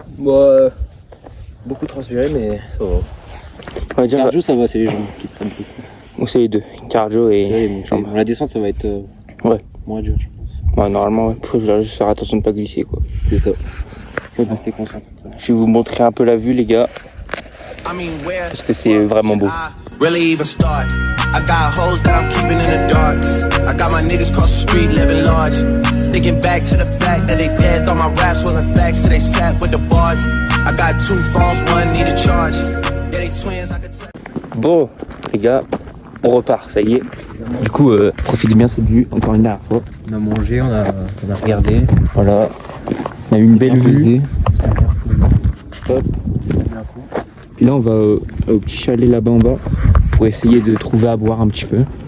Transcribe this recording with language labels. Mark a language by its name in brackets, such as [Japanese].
[French] Moi, beaucoup transpiré, mais ça va. On va dire, cardio, ça va, c'est les jambes qui prennent beaucoup. Ou c'est les deux, cardio et jambes. La descente, ça va être moins dur, je pense. Ouais, normalement, il faut juste faire attention de ne pas glisser, quoi. C'est ça. Rester concentré. Je vais vous montrer un peu la vue, les gars. Parce que c'est vraiment beau. [English] Really even start. I got hoes that I'm keeping in the dark. I got my niggas cross the street living large. Thinking back to the fact that they dead, thought my raps wasn't facts, so they sat with the bars. I got 2 phones, one need a charge. Yeah, they twins, I could tell. [French] Bon, les gars, on repart, ça y est. Du coup, profitez bien cette vue, encore une dernière fois. On a mangé, on a regardé. Voilà. On a eu une belle vue. Hop. Puis là, on va au petit chalet là-bas en bas pour essayer de trouver à boire un petit peu.